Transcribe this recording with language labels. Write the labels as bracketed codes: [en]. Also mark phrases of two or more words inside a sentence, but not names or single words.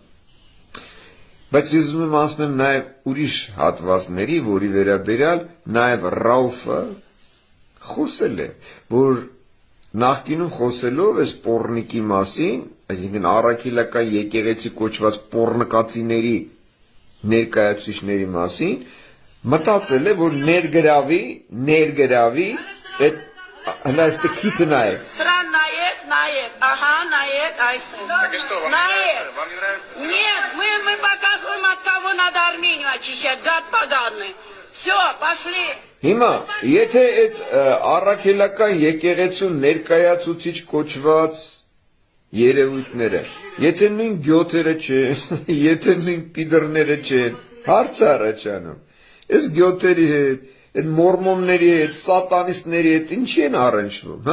[hy] Բայց ես ուզում եմ ասնեմ նաև ուրիշ հատվածների, որի վերաբերյալ նաև Ռաուֆը խոսել է, որ նախկինում խոսելով այս պոռնիկի մասին, այսինքն առաքելական եկեղեցի կոչված պոռնկացիների ներկայացուցիչների մասին, մտածել է, որ ներգրավի այդ հլա այստեղ քիթը նայեք։ Սրա նայեք, ահա, նայեք, այս է։ Նայեք։ [ru] Нет, мы показываем, от кого надо Армению очищать, гад поганый. Все, пошли. [hy] Հիմա, եթե այդ առաքելական եկեղեցու ներկայացուցիչ կոչված երևույթները, եթե նույն գյոթերը չեն, եթե նույն պիդրները չեն, հարց է առաջանում։ Այս գյոթերի հետ, այդ մորմոնների հետ, սատանիստների հետ ինչի են առնչվում, հա?